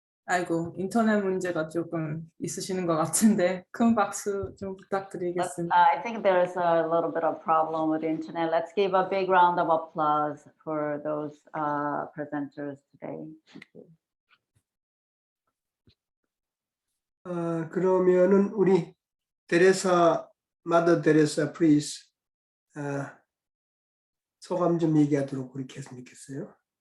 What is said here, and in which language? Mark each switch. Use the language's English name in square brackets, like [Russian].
[Korean] 아이고, 인터넷 문제가 조금 있으시는 것 같은데 큰 박수 좀 부탁드리겠습니다. [English] I think there's a little bit of problem with the internet. Let's give a big round of applause for those presenters today. Thank you. [Korean] 그러면은 우리 데레사, 마더 데레사 프리스 소감 좀 얘기하도록 그렇게 했으면 좋겠어요.